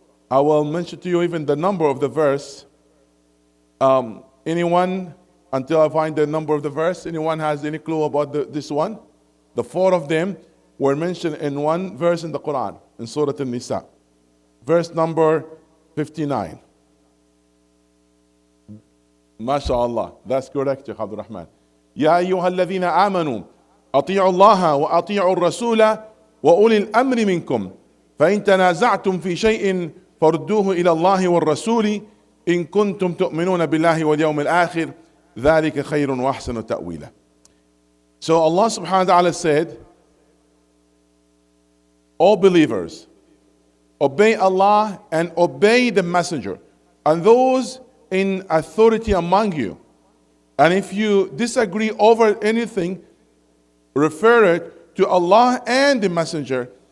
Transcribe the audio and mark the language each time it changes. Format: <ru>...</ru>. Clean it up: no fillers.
<en>I will mention to you even the number of the verse. Anyone, until I find the number of the verse, anyone has any clue about this one? The 4 of them were mentioned in one verse in the Quran, in Surah An-Nisa. Verse number 59. MashaAllah, that's correct, Sheikh Abdul Rahman.</en> <ar>يا أيها الذين آمنوا أطيعوا الله وأطيعوا الرسول وأولي الأمر منكم فإن تنازعتم في شيء فردوه إلى الله والرسول إن كنتم تؤمنون بالله واليوم الآخر ذلك خير وأحسن تأويلا.</ar> <en>So Allah subhanahu wa ta'ala said, all believers, obey Allah and obey the messenger and those in authority among you. And if you disagree over anything, refer it to Allah and the Messenger.</en>